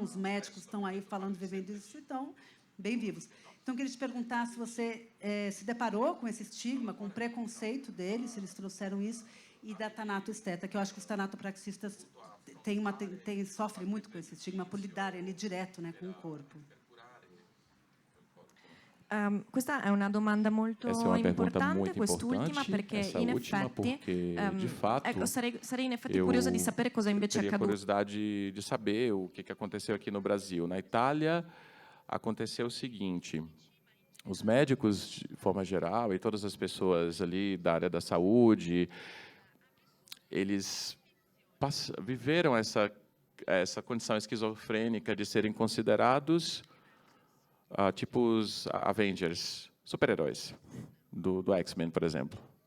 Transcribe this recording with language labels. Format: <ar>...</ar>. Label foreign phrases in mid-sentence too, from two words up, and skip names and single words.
<pt>Os médicos estão aí falando, vivendo isso, e estão bem vivos. Então, eu queria te perguntar se você se deparou com esse estigma, com o preconceito deles, se eles trouxeram isso, e da tanatoesteta, que eu acho que os tanatopraxistas sofrem muito com esse estigma por lidarem ali direto, né, com o corpo.</pt> <it>Questa è una domanda molto importante, quest'ultima, perché in effetti,</it> <pt>de fato,</pt> <it>ecco, sarei in effetti curiosa di sapere cosa invece è</it> <pt>teria</pt> <it>accaduto.</it> <pt>curiosidade de saber o que aconteceu aqui no Brasil. Na Itália, aconteceu o seguinte: os médicos, de forma geral, e todas as pessoas ali da área da saúde, eles viveram essa condição esquizofrênica de serem considerados tipo os Avengers, super-heróis do X-Men, por exemplo.</pt>